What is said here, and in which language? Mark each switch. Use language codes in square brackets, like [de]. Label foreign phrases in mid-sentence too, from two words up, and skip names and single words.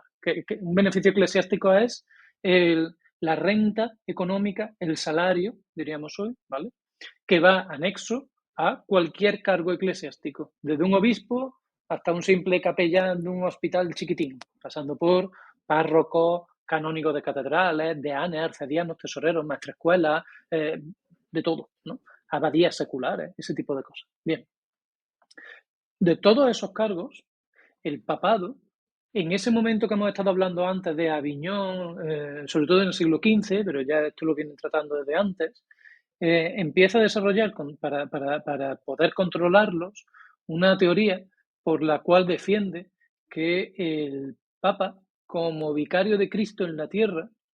[es] Que un beneficio eclesiástico es la renta económica, el salario, diríamos hoy, ¿vale? Que va anexo a cualquier cargo eclesiástico, desde un obispo hasta un simple capellán de un hospital chiquitín, pasando por párrocos, canónigos de catedrales, deanes, arcedianos, tesoreros, maestrescuelas, de todo, ¿no? Abadías seculares, ese tipo de cosas. Bien, de todos esos cargos, el papado, en ese momento que hemos estado hablando antes de Aviñón, sobre todo en el siglo XV, pero ya esto lo vienen tratando desde antes, empieza a desarrollar, para poder controlarlos, una teoría por la cual defiende que el Papa, como vicario de Cristo en la tierra,